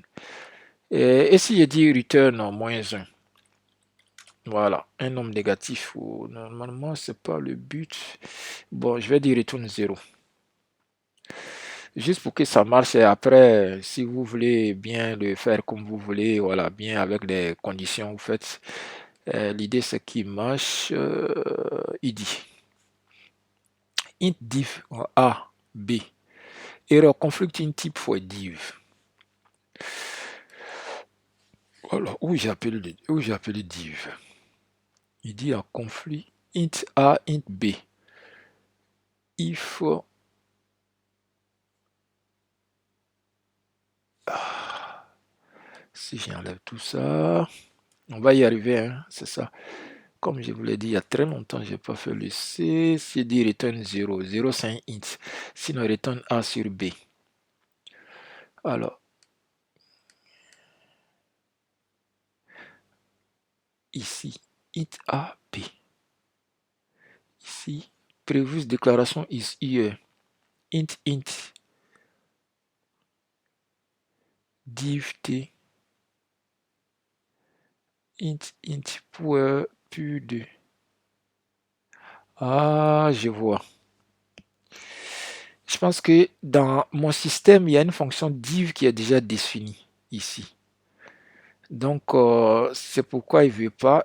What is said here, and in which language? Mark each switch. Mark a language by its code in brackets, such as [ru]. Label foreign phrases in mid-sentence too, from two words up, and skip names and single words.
[fr] Et si je dis return en -1, voilà, un nombre négatif, normalement, c'est pas le but. Bon, je vais dire retourne 0. Juste pour que ça marche, et après, si vous voulez bien le faire comme vous voulez, voilà, bien avec les conditions, vous faites. L'idée, c'est qu'il marche, il dit int div a, [en] b, error conflicting type for div. [fr] Voilà, où j'ai appelé div. Il dit un conflit int a, int b. If si j'enlève tout ça, on va y arriver, hein, c'est ça. Comme je vous l'ai dit il y a très longtemps, je n'ai pas fait le C. C'est dit return 0. 0 c'est un int. Sinon return A sur B. Alors, ici, int A, B. Ici, [en] previous declaration is here. [fr] Int div t int pour plus de. Ah, je vois. Je pense que dans mon système, il y a une fonction div qui est déjà définie ici. Donc, c'est pourquoi il ne veut pas.